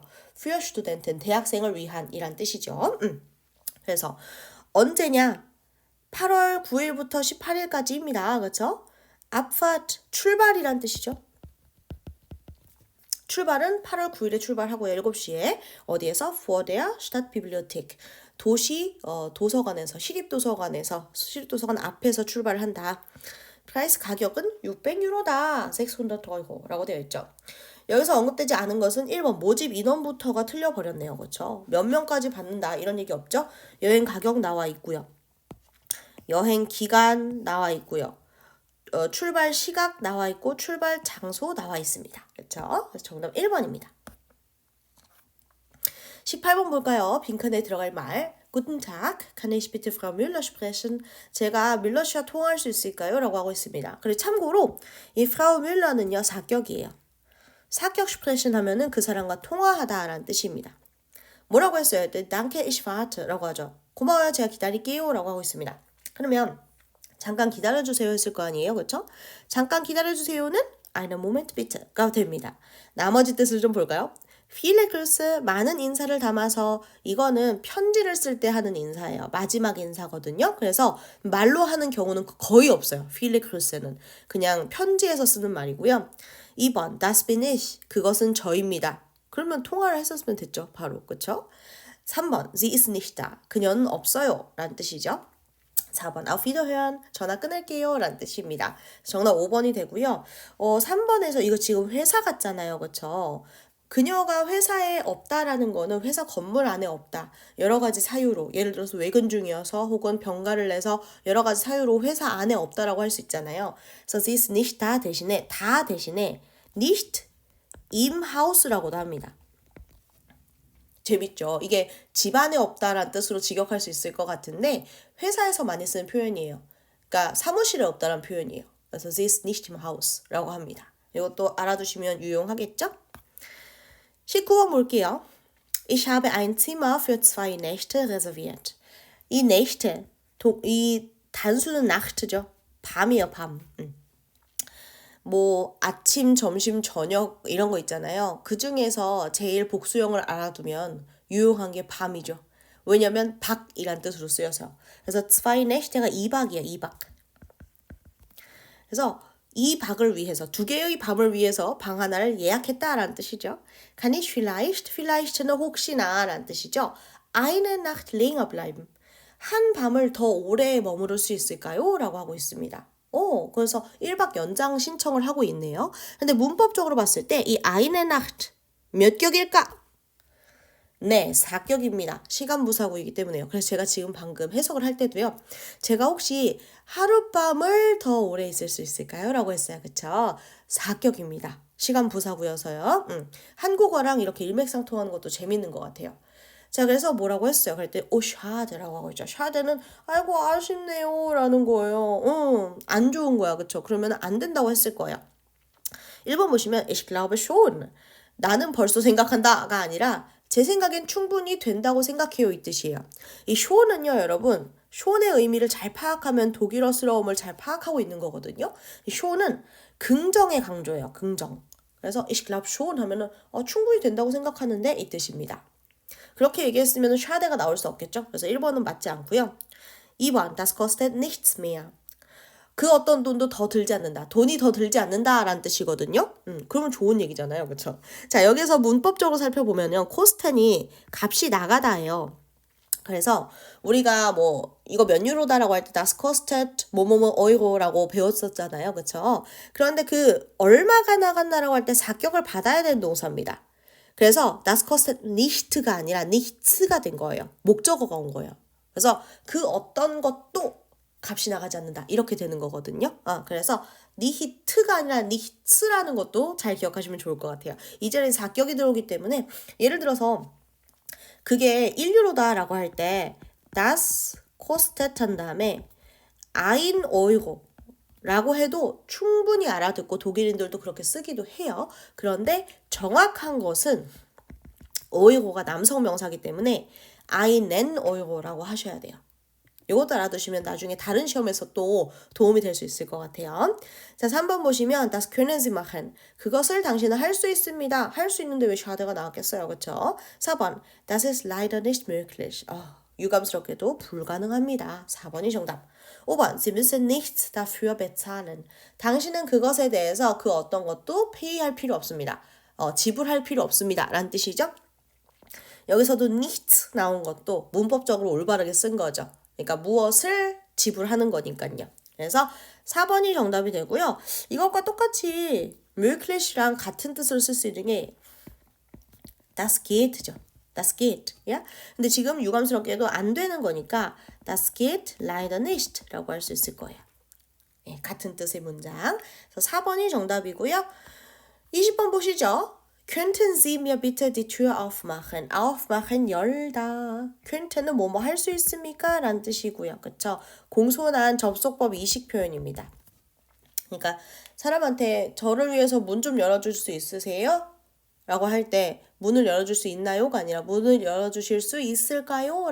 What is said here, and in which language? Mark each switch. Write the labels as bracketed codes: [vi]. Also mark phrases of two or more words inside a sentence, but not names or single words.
[de] Für Studenten, [ko] 대학생을 위한 이란 뜻이죠. 그래서 언제냐? 8월 9일부터 18일까지입니다. 그렇죠? Abfahrt, 출발이란 뜻이죠. 출발은 8월 9일에 출발하고요. 7시에 어디에서? [de] Vor der Stadtbibliothek. [ko] 도시 도서관에서 시립도서관 앞에서 출발을 한다. 프라이스 가격은 600유로다. 600유로라고 되어 있죠. 여기서 언급되지 않은 것은 1번 모집 인원부터가 틀려버렸네요. 그렇죠? 몇 명까지 받는다 이런 얘기 없죠? 여행 가격 나와 있고요. 여행 기간 나와 있고요. 출발 시각 나와 있고 출발 장소 나와 있습니다. 그렇죠? 그래서 정답 1번입니다. 18번 볼까요? 빈칸에 들어갈 말. [de] Guten Tag, kann ich bitte Frau Müller sprechen? [ko] 제가 뮬러 씨와 통화할 수 있을까요? 라고 하고 있습니다. 그리고 참고로 이 Frau Müller는요 사격이에요. 사격 sprechen 하면은 그 사람과 통화하다라는 뜻입니다. 뭐라고 했어요? [de] Danke, ich warte [ko] 라고 하죠. 고마워요, 제가 기다릴게요 라고 하고 있습니다. 그러면 잠깐 기다려주세요 했을 거 아니에요. 그렇죠? 잠깐 기다려주세요는 [de] einen Moment bitte [ko] 가 됩니다. 나머지 뜻을 좀 볼까요? [de] viele Grüße, [ko] 많은 인사를 담아서 이거는 편지를 쓸 때 하는 인사예요. 마지막 인사거든요. 그래서 말로 하는 경우는 거의 없어요. [de] viele Grüße [ko] 는 그냥 편지에서 쓰는 말이고요. 2번, [de] das bin ich, [ko] 그것은 저입니다. 그러면 통화를 했었으면 됐죠. 바로, 그렇죠? 3번, [de] sie ist nicht da, [ko] 그녀는 없어요 라는 뜻이죠. [de] 4번 Auf Wiederhören, [ko] 전화 끊을게요 라는 뜻입니다. 정답 5번이 되고요. 3번에서 이거 지금 회사 같잖아요. 그쵸? 그녀가 회사에 없다라는 거는 회사 건물 안에 없다. 여러 가지 사유로, 예를 들어서 외근 중이어서 혹은 병가를 내서 여러 가지 사유로 회사 안에 없다라고 할 수 있잖아요. 그래서 [de] sie ist nicht da [ko] 대신에 [de] nicht im Haus [ko] 라고도 합니다. 재밌죠? 이게 집안에 없다라는 뜻으로 직역할 수 있을 것 같은데 회사에서 많이 쓰는 표현이에요. 그러니까 사무실에 없다라는 표현이에요. 그래서 [de] sie ist nicht im Haus [ko] 라고 합니다. 이것도 알아두시면 유용하겠죠? 19번 볼게요. [de] Ich habe ein Zimmer für 2 Nächte reserviert. [ko] 이 Nächte, 이 단수는 Nacht죠. 밤이에요, 밤. 뭐 아침, 점심, 저녁 이런 거 있잖아요. 그 중에서 제일 복수형을 알아두면 유용한 게 밤이죠. 왜냐면 박이란 뜻으로 쓰여서. 그래서 [de] zwei Nächte [ko] 가 2박이야, 2박. 그래서 이 박을 위해서, 두 개의 밤을 위해서 방 하나를 예약했다라는 뜻이죠. [de] Kann ich vielleicht [ko] 는 혹시나 라는 뜻이죠. [de] Eine Nacht länger bleiben. [ko] 한 밤을 더 오래 머무를 수 있을까요? 라고 하고 있습니다. 그래서 1박 연장 신청을 하고 있네요. 근데 문법적으로 봤을 때 이 [de] eine Nacht [ko] 몇 격일까? 네, 4격입니다. 시간부사구이기 때문에요. 그래서 제가 지금 방금 해석을 할 때도요. 제가 혹시 하룻밤을 더 오래 있을 수 있을까요? 라고 했어요. 그쵸? 4격입니다. 시간부사구여서요. 한국어랑 이렇게 일맥상통하는 것도 재밌는 것 같아요. 자, 그래서 뭐라고 했어요? 그랬더니 샤드라고 하고 있죠. 샤드는 아이고 아쉽네요 라는 거예요. 안 좋은 거야. 그쵸? 그러면 안 된다고 했을 거예요. 1번 보시면 [de] ich glaube schon. [ko] 나는 벌써 생각한다가 아니라 제 생각엔 충분히 된다고 생각해요 이 뜻이에요. 이 shon은요 여러분 shon의 의미를 잘 파악하면 독일어스러움을 잘 파악하고 있는 거거든요. 이 shon은 긍정의 강조예요. 긍정. 그래서 [de] ich glaube schon [ko] 하면은 충분히 된다고 생각하는데 이 뜻입니다. 그렇게 얘기했으면 샤데가 나올 수 없겠죠. 그래서 1번은 맞지 않고요. [de] 2번 das kostet nichts mehr. [ko] 그 어떤 돈도 더 들지 않는다. 돈이 더 들지 않는다라는 뜻이거든요. 그러면 좋은 얘기잖아요. 그렇죠? 자, 여기서 문법적으로 살펴보면요. 코스텐이 값이 나가다예요. 그래서 우리가 뭐 이거 몇 유로다라고 할 때 [de] das kostet [ko] 뭐뭐뭐 어이로라고 배웠었잖아요. 그렇죠? 그런데 그 얼마가 나간다라고 할 때 사격을 받아야 되는 동사입니다. 그래서 [de] das kostet nicht [ko] 가 아니라 nichts가 된 거예요. 목적어가 온 거예요. 그래서 그 어떤 것도 값이 나가지 않는다. 이렇게 되는 거거든요. 그래서 니히트가 아니라 니히츠라는 것도 잘 기억하시면 좋을 것 같아요. 이 자리에 사격이 들어오기 때문에 예를 들어서 그게 1유로다라고 할 때 [de] das kostet [ko] 한 다음에 [de] ein Euro [ko] 라고 해도 충분히 알아듣고 독일인들도 그렇게 쓰기도 해요. 그런데 정확한 것은 어이고가 남성 명사기 때문에 [de] einen Euro [ko] 라고 하셔야 돼요. 이것도 알아두시면 나중에 다른 시험에서 또 도움이 될 수 있을 것 같아요. 자, 3번 보시면 [de] das können Sie machen. [ko] 그것을 당신은 할 수 있습니다. 할 수 있는데 왜 샤드가 나왔겠어요. 그렇죠? [de] 4번 das ist leider nicht möglich. [ko] 유감스럽게도 불가능합니다. 4번이 정답. [de] 5번 Sie müssen nichts dafür bezahlen. [ko] 당신은 그것에 대해서 그 어떤 것도 페이할 필요 없습니다. 지불할 필요 없습니다. 라는 뜻이죠. 여기서도 nichts 나온 것도 문법적으로 올바르게 쓴 거죠. 그러니까 무엇을 지불하는 거니까요. 그래서 4번이 정답이 되고요. 이것과 똑같이 möglich랑 같은 뜻으로 쓸 수 있는 게 [de] das geht [ko] 죠. [de] Das geht. [ko] 야? 근데 지금 유감스럽게도 안 되는 거니까 [de] das geht leider nicht [ko] 라고 할 수 있을 거예요. 예, 같은 뜻의 문장. 그래서 4번이 정답이고요. 20번 보시죠. [de] Könnten Sie mir bitte die Tür aufmachen? [ko] aufmachen 열다. könnten은 뭐뭐 할 수 있습니까? 라는 뜻이고요. 그쵸? 공손한 접속법 이식 표현입니다. 그러니까 사람한테 저를 위해서 문 좀 열어줄 수 있으세요? 라고 할 때 문을 열어줄 수 있나요?가 아니라 문을 열어주실 수 있을까요?